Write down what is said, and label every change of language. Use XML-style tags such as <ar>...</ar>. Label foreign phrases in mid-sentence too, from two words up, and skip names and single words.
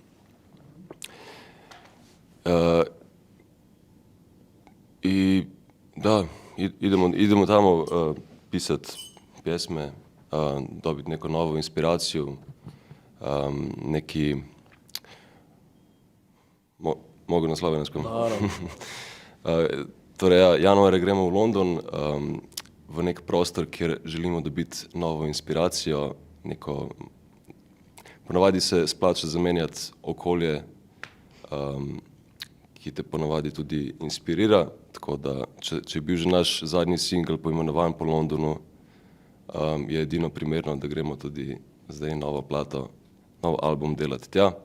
<hr>I da, idemo tamo pisat pjesme, dobiti neku novu inspiraciju, neki... Mogu na slovenskom?</hr> <sl>Torej, januarja gremo v London, v nek prostor, kjer želimo dobiti novo inspiracijo, ponavadi se splača zamenjati okolje, ki te ponavadi tudi inspirira, tako da, če je bil že naš zadnji singel poimenovan po Londonu, je edino primerno, da gremo tudi zdaj novo plato, nov album delati tja.</sl>